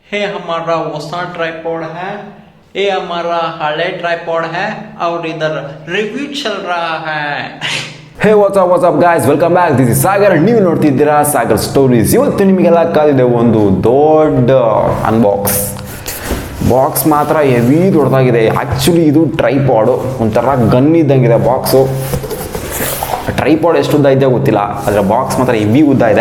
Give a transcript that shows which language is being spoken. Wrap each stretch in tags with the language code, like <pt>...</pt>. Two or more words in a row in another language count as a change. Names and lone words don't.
<hi>हे हमारा वसा ट्राइपॉड है, ये हमारा हले ट्राइपॉड है और इधर रिव्यू चल रहा है.</hi> <en>Hey what's up guys, welcome back. This is Sagar.</en> <kn>ನೀವು ನೋಡ್ತಿದ್ದೀರಾ ಸಾಗರ್ ಸ್ಟೋರೀಸ್. ಇವತ್ತು ನಿಮಗೆಲ್ಲ ಕಾದಿದೆ ಒಂದು ದೊಡ್ಡ ಬಾಕ್ಸ್ ಮಾತ್ರ ಹೆವಿ ದೊಡ್ಡದಾಗಿದೆ. ಆ್ಯಕ್ಚುಲಿ ಇದು ಟ್ರೈಪಾಡು, ಒಂಥರ ಗನ್ ಇದ್ದಂಗಿದೆ ಬಾಕ್ಸು. ಟ್ರೈಪಾಡ್ ಎಷ್ಟು ಉದ್ದ ಇದೆ ಗೊತ್ತಿಲ್ಲ, ಆದರೆ ಬಾಕ್ಸ್ ಮಾತ್ರ ಹೆವಿ ಉದ್ದ ಇದೆ.</kn>